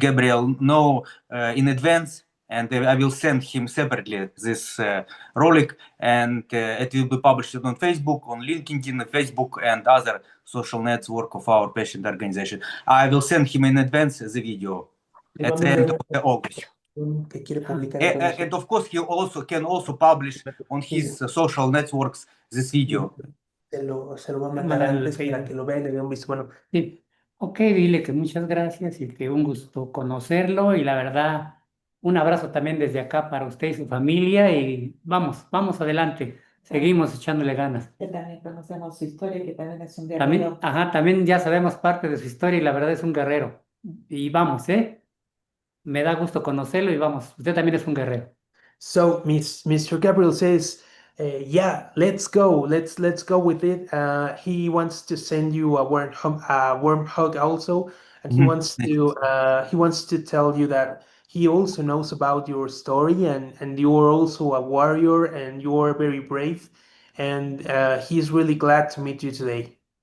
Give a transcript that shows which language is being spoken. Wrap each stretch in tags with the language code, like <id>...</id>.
<en>Gabriel know in advance, and I will send him separately this rolic, and it will be published on Facebook, on LinkedIn, Facebook, and other social network of our patient organization. I will send him in advance the video at the end of August.</en> <es>Que quiere publicar</es> <en>And of course, he also can publish on his social networks this video.</en> <es>se lo va a mandar antes para que lo vea y le dé un visto bueno. Sí. Ok, dile que muchas gracias y que un gusto conocerlo y la verdad, un abrazo también desde acá para usted y su familia y vamos adelante, seguimos echándole ganas. Que también conocemos su historia, que también es un También, guerrero. también ya sabemos parte de su historia y la verdad es un guerrero. Y vamos, me da gusto conocerlo y vamos, usted también es un guerrero.</es> <en>So Mr. Gabriel says, yeah, let's go with it. He wants to send you a warm hug also, and he wants to tell you that he also knows about your story, and you are also a warrior, and you are very brave, and he's really glad to meet you today.</en>